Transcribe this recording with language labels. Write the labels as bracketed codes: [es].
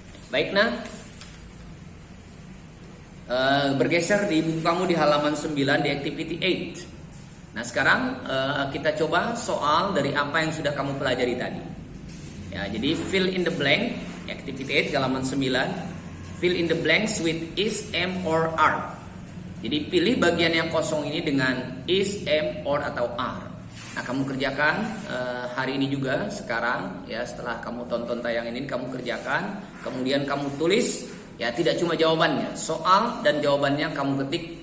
[id] Baik, bergeser di buku kamu di halaman 9 di activity 8. Nah, sekarang kita coba soal dari apa yang sudah kamu pelajari tadi. Ya, jadi [en] fill in the blank, [id] activity 8 halaman 9. [en] Fill in the blanks with is, am, or are. [id] Jadi pilih bagian yang kosong ini dengan is, am, or atau are. Nah, kamu kerjakan hari ini juga sekarang ya, setelah kamu tonton tayangan ini kamu kerjakan, kemudian kamu tulis ya, tidak cuma jawabannya, soal dan jawabannya kamu ketik